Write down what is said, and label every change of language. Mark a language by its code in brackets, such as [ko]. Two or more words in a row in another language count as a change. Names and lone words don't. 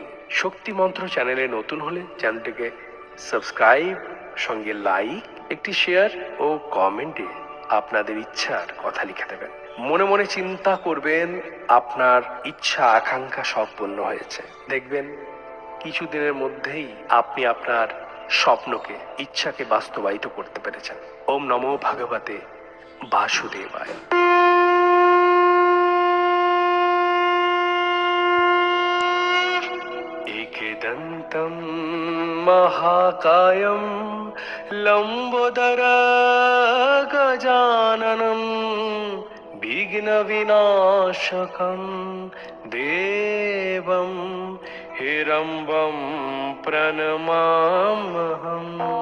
[bn] শক্তি মন্ত্র চ্যানেলে নতুন হলে চ্যানেলটিকে সাবস্ক্রাইব, সঙ্গে লাইক, একটি শেয়ার ও কমেন্টে আপনাদের ইচ্ছার কথা লিখে দেবেন। মনে মনে চিন্তা করবেন, আপনার ইচ্ছা আকাঙ্ক্ষা সব পূর্ণ হয়েছে। দেখবেন কিছুদিনের মধ্যেই আপনি আপনার স্বপ্নকে, ইচ্ছাকে বাস্তবায়িত করতে পেরেছেন। [sa] ওম নমো ভগবতে বাসুদেবায়। एकदन्तं महाकायं लम्बोदरगजाननं विघ्नविनाशकं देवं हिरम्बं प्रणमाम्यहम्।